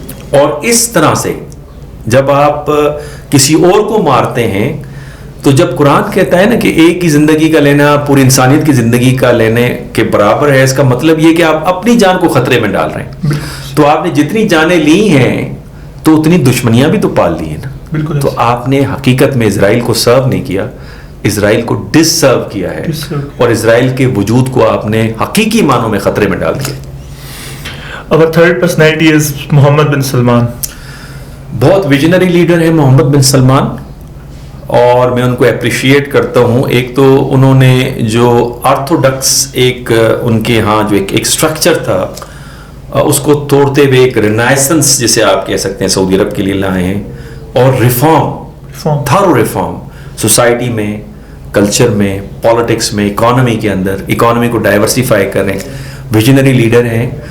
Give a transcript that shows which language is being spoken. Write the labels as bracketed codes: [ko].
[ur] اور اس طرح سے جب آپ کسی اور کو مارتے ہیں تو جب قرآن کہتا ہے نا کہ ایک کی زندگی کا لینا پوری انسانیت کی زندگی کا لینے کے برابر ہے، اس کا مطلب یہ کہ آپ اپنی جان کو خطرے میں ڈال رہے ہیں. تو آپ نے جتنی جانیں لی ہیں تو اتنی دشمنیاں بھی تو پال لی ہیں نا. تو آپ نے حقیقت میں اسرائیل کو سرو نہیں کیا، اسرائیل کو ڈس سرو کیا ہے، اور اسرائیل کے وجود کو آپ نے حقیقی معنوں میں خطرے میں ڈال دیا. [en] Our third personality is Mohammed bin Salman. [ur] بہت ویژنری لیڈر ہے محمد بن سلمان، اور میں ان کو اپریشیٹ کرتا ہوں. ایک تو انہوں نے جو آرتھوڈکس ایک ان کے ہاں جو ایک سٹرکچر تھا اس کو توڑتے ہوئے ایک رینائسنس جسے آپ کہہ سکتے ہیں سعودی عرب کے لیے لائے ہیں، اور ریفارم، تھارو ریفارم سوسائٹی میں، کلچر میں، پالیٹکس میں، اکانومی کے اندر، اکانومی کو ڈائیورسیفائی کر رہے ہیں. ویژنری لیڈر ہیں.